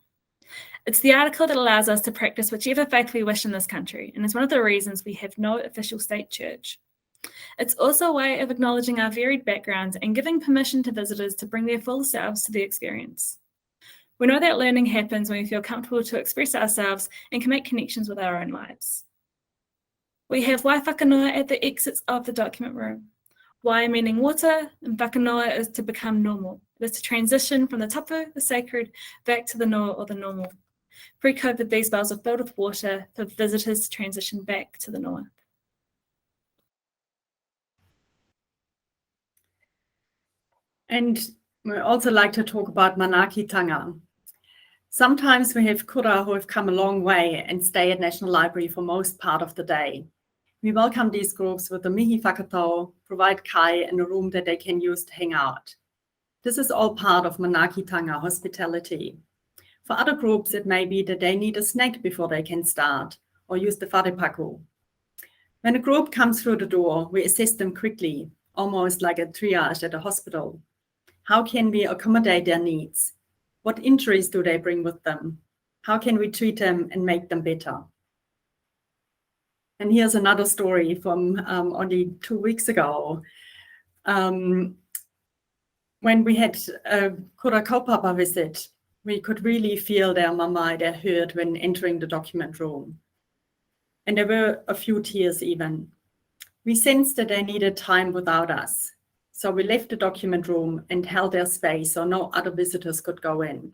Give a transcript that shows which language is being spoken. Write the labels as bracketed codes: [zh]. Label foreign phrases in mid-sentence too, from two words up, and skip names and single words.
[en] It's the article that allows us to practice whichever faith we wish in this country, and it's one of the reasons we have no official state church. It's also a way of acknowledging our varied backgrounds and giving permission to visitors to bring their full selves to the experience. We know that learning happens when we feel comfortable to express ourselves and can make connections with our own lives. We have [mi] wai whakanoa [en] at the exits of the document room. Wai meaning water, and whakanoa is to become normal. It is to transition from the tapu, the sacred, back to the noa or the normal. Pre-COVID, these bowls are filled with water for visitors to transition back to the noa. And we also like to talk about Manaakitanga. Sometimes we have kura who have come a long way and stay at National Library for most part of the day. We welcome these groups with a [mi] mihi whakatau, [en] provide kai and a room that they can use to hang out. This is all part of Manaakitanga hospitality. For other groups, it may be that they need a snack before they can start or use the wharepaku. When a group comes through the door, we assess them quickly, almost like a triage at a hospital. How can we accommodate their needs? What injuries do they bring with them? How can we treat them and make them better? And here's another story from only 2 weeks ago. When we had a [mi] kura kaupapa [en] visit, we could really feel their mamae, their hurt when entering the document room. And there were a few tears even. We sensed that they needed time without us. So we left the document room and held their space so no other visitors could go in.